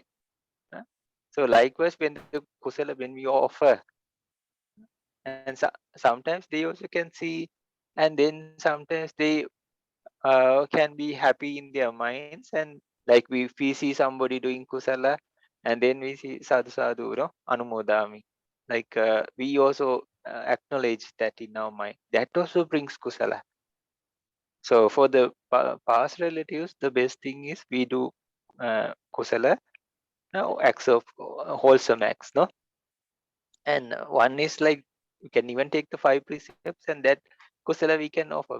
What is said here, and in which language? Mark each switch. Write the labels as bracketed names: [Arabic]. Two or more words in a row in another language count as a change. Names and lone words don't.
[English] Uh, So likewise, when the kusala, when we offer, and sometimes they also can see, and then sometimes they can be happy in their minds, and like if we see somebody doing kusala, and then we see [Pali] sadhu sadhu, [English] no, anumodami, like we also acknowledge that in our mind, that also brings kusala. So for the past relatives, the best thing is we do kusala, acts of wholesome acts, no? And one is like we can even take the 5 precepts, and that kusala we can offer.